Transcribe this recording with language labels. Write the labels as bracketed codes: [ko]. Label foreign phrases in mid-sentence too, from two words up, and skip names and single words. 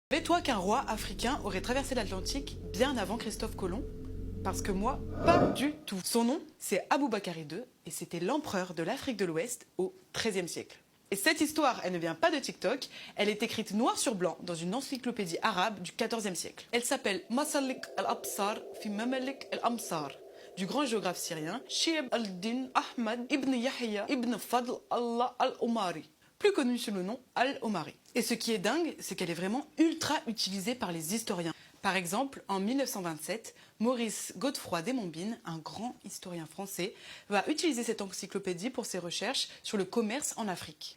[fr] Savais-toi qu'un roi africain aurait traversé l'Atlantique bien avant Christophe Colomb? Parce que moi, pas du tout. Son nom, c'est Aboubakar II et c'était l'empereur de l'Afrique de l'Ouest au XIIIe siècle. Et cette histoire, elle ne vient pas de TikTok, elle est écrite noir sur blanc dans une encyclopédie arabe du XIVe siècle. Elle s'appelle Masalik al-Absar fi Mamalik al-Amsar, du grand géographe syrien Shihab al-Din Ahmad ibn Yahya ibn Fadl Allah al-Omari, plus connu sous le nom Al-Omari. Et ce qui est dingue, c'est qu'elle est vraiment ultra utilisée par les historiens. Par exemple, en 1927, Maurice Godefroy Desmombines, un grand historien français, va utiliser cette encyclopédie pour ses recherches sur le commerce en Afrique.